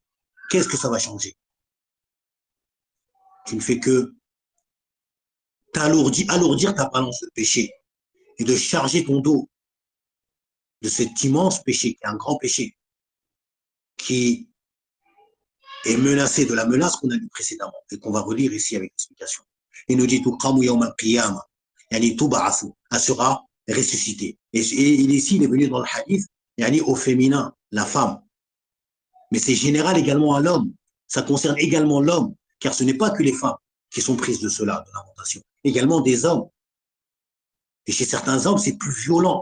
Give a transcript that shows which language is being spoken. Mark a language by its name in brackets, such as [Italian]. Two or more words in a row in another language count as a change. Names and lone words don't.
[French] Qu'est-ce que ça va changer? Tu ne fais que alourdir ta balance de péché et de charger ton dos de cet immense péché, qui est un grand péché, qui est menacé de la menace qu'on a dit précédemment et qu'on va relire ici avec l'explication. Il nous dit [Arabic] تقوم يوم القيامة, يعني تبعث, [French] elle sera ressuscitée. Et ici, il est venu dans le hadith, yani au féminin, la femme. Mais c'est général également à l'homme. Ça concerne également l'homme, car ce n'est pas que les femmes qui sont prises de cela, de lamentation. Également des hommes. Et chez certains hommes, c'est plus violent.